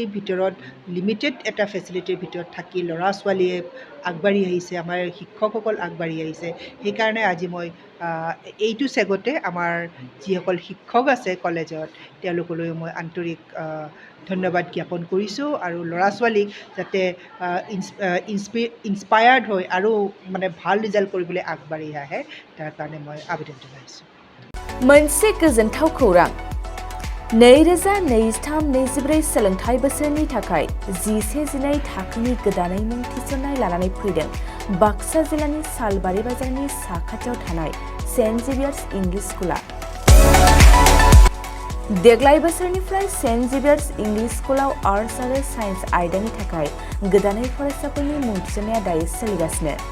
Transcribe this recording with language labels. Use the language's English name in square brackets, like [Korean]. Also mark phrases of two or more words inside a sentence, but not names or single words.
[Assamese] ভিতৰত লিমিটেড এটা ফেচিলিটিৰ ভিতৰত থাকি ল'ৰা ছোৱালীয়ে আগবাঢ়ি আহিছে আমাৰ শিক্ষকসকল আগবাঢ়ি আহিছে সেইকাৰণে আজি মই এইটো চেগতে আমাৰ যিসকল শিক্ষক আছে কলেজত তেওঁলোকলৈ মই আন্তৰিক ধন্যবাদ জ্ঞাপন কৰিছোঁ আৰু ল'ৰা ছোৱালীক যাতে ইনস্পায়াৰ্ড হৈ আৰু মানে ভাল ৰিজাল্ট কৰিবলৈ আগবাঢ়ি আহে তাৰ কাৰণে মই আবেদন জনাইছোঁ [Bodo] मोनसे गोजोनथाव खौरां 2023-24 सोलोंथाइ बोसोरनि थाखाय 11-12 थाखोनि गोदानै मुं थिसननाय लानानै फैदों बाक्सा जिल्लानि सालबारि बाजारनि साखाथियाव थानाय सेन्ट जेभियार्स इंलिश स्कुला देग्लाय बोसोरनिफ्राय सेन्ट जेभियार्स इंलिश स्कुलाव आर्ट्स आरो साइन्स आयदानि थाखाय गोदानै फरायसाफोरनि मुं थिसननाया दायो सोलिगासिनो